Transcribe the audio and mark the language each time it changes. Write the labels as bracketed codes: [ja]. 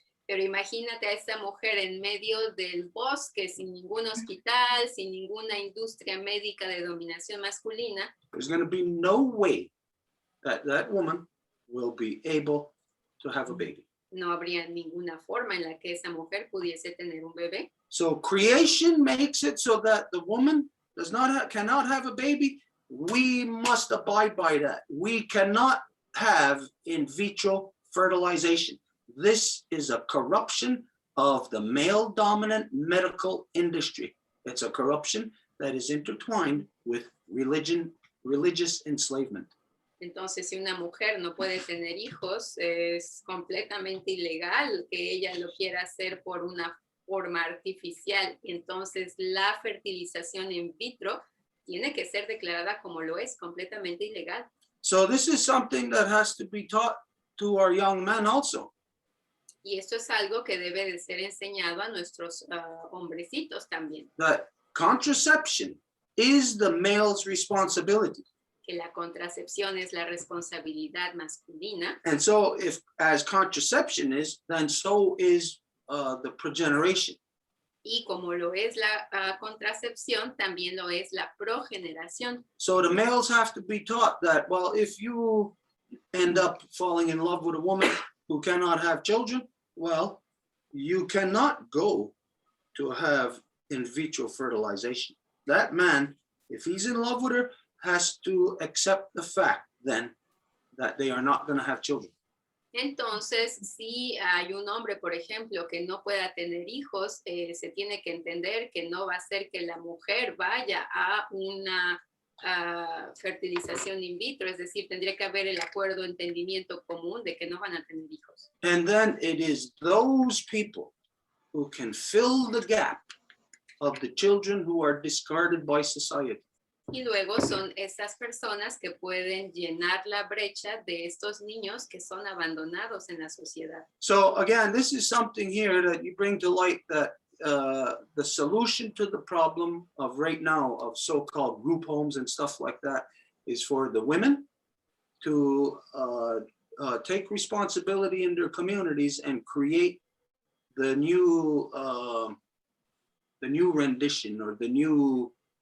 [es] Pero imagínate a esa mujer en medio del bosque, sin ningún hospital, sin ninguna industria médica de dominación masculina. [en] There's going to be no way that that woman will be able to have a baby. [es] No habría ninguna forma en la que esa mujer pudiese tener un bebé. [en] So creation makes it so that the woman cannot have a baby. We must abide by that. We cannot have in vitro fertilization. This is a corruption of the male dominant medical industry. It's a corruption that is intertwined with religious enslavement. [es] Entonces, si una mujer no puede tener hijos, es completamente ilegal que ella lo quiera hacer por una forma artificial. Entonces, la fertilización in vitro tiene que ser declarada como lo es, completamente ilegal. [en] So this is something that has to be taught to our young men also. [es] Y esto es algo que debe de ser enseñado a nuestros hombrecitos también. [en] That contraception is the male's responsibility. [es] Que la contracepción es la responsabilidad masculina. [en] And so if as contraception is, then so is the progeneration. [es] Y como lo es la contracepción, también lo es la progeneración. [en] So the males have to be taught that, well, if you end up falling in love with a woman who cannot have children, well, you cannot go to have in vitro fertilization. That man, if he's in love with her, has to accept the fact then that they are not going to have children. [es] Entonces, si hay un hombre, por ejemplo, que no pueda tener hijos, se tiene que entender que no va a ser que la mujer vaya a una fertilización in vitro, es decir, tendría que haber el acuerdo, entendimiento común de que no van a tener hijos. [en] And then it is those people who can fill the gap of the children who are discarded by society. [es] Y luego son esas personas que pueden llenar la brecha de estos niños que son abandonados en la sociedad. [en] So again, this is something here that you bring to light that the solution to the problem of right now of so-called group homes and stuff like that is for the women to take responsibility in their communities and create the new rendition or the new